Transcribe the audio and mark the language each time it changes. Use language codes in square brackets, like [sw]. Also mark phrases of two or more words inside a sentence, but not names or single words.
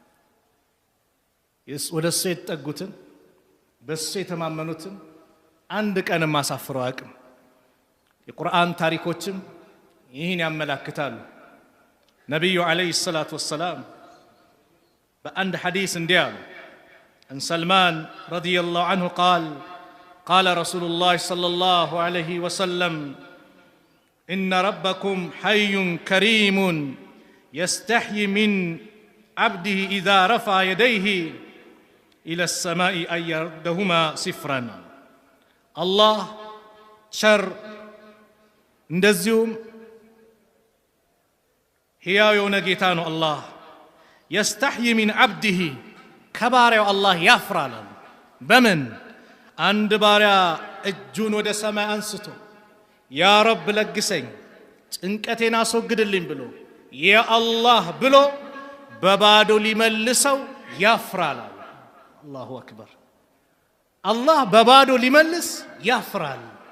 [am] ወደሱ የተጠጉትን በሱ የተማመኑትን አንድ ቀንም አሳፍረው አያውቅም። የቁርአን ታሪኮችም ይህን ያመላክታሉ። ነብዩ [ar] عليه الصلاة والسلام [am] በአንድ ሐዲስ እንዲህ አሉ። [ar] عن سلمان رضي الله عنه قال رسول الله صلى الله عليه وسلم إن ربكم حي كريم يستحيي من عبده إذا رفع يديه إلى السماء أن يردهما صفرا الله شر [am] እንደዚሁም ሕያው የሆነ ጌታ ነው። አላህ [ar] يستحيي من عبده [am] ከባሪያው አላህ ያፍራል። በምን አንድ ባሪያ እጁን ወደ ሰማይ አንስቶ [ar] يا رب [am] ለግሰኝ ጭንቀቴን አስወግድልኝ ብሎ [ar] يا الله [am] ብሎ በባዶ ሊመልሰው ያፍራል። [ar] الله أكبر። [am] አላህ በባዶ ሊመልስ ያፍራል።